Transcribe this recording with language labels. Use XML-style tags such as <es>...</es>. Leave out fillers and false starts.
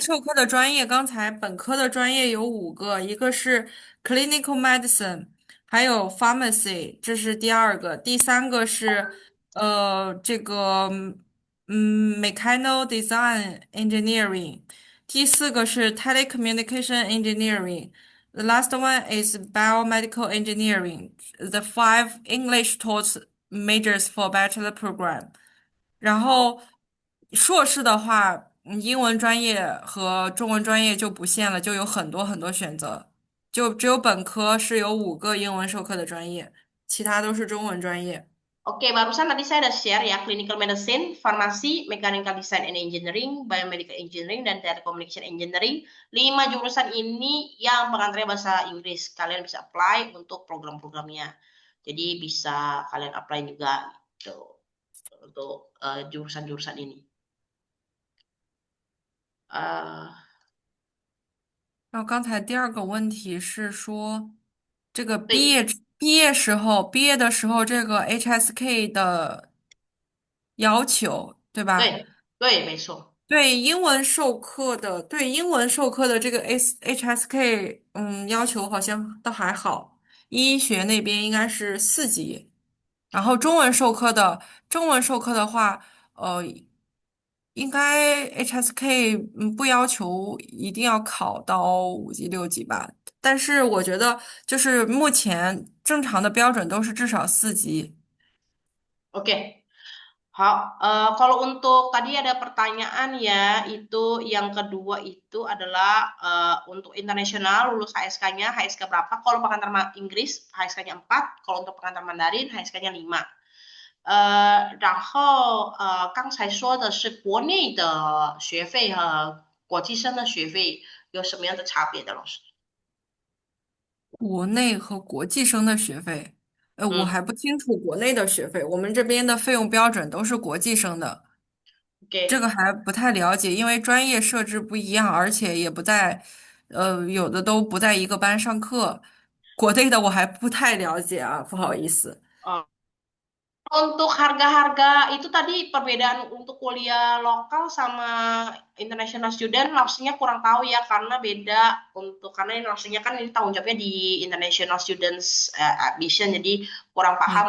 <zh>授课的专业，刚才本科的专业有5个，一个是 clinical medicine，还有 pharmacy，这是第二个，第三个是这个mechanical design engineering，第4个是 telecommunication engineering，</zh> <en>the last one is biomedical engineering. The 5 English taught majors for bachelor program.</en> <zh>然后硕士的话，英文专业和中文专业就不限了，就有很多很多选择。就只有本科是有5个英文授课的专业，其他都是中文专业。</zh> <id>Oke, barusan tadi saya udah share ya, clinical medicine, farmasi, mechanical design and engineering, biomedical engineering, dan telecommunication engineering. 5 jurusan ini yang pengantarnya bahasa Inggris. Kalian bisa apply untuk program-programnya. Jadi bisa kalian apply juga gitu, untuk jurusan-jurusan ini.</id> <zh>然后刚才第二个问题是说，这个对毕业的时候，这个 HSK 的要求，对吧？对对，没错。对英文授课的，这个 HSK，要求好像倒还好。医学那边应该是4级，然后中文授课的话，呃，应该 HSK 不要求一定要考到5级6级吧，但是我觉得就是目前正常的标准都是至少4级。</zh> <id>Oke. Kalau untuk tadi ada pertanyaan ya, itu yang kedua itu adalah untuk internasional lulus HSK-nya, HSK berapa? Kalau pengantar Inggris, HSK-nya 4, kalau untuk pengantar Mandarin, HSK-nya 5。</id> <zh>然后刚才说的是国内的学费和国际生的学费有什么样的差别的，老师？国内和国际生的学费，我嗯还不清楚国内的学费，我们这边的费用标准都是国际生的，这，OK。个还不太了解，因为专业设置不一样，而且也不在，有的都不在一个班上课，国内的我还不太了解啊，不好意思。</zh> <id>Untuk harga-harga itu tadi perbedaan untuk kuliah lokal sama international student langsungnya kurang tahu ya karena beda karena ini langsungnya kan ini tanggung jawabnya di international students admission jadi kurang paham</id>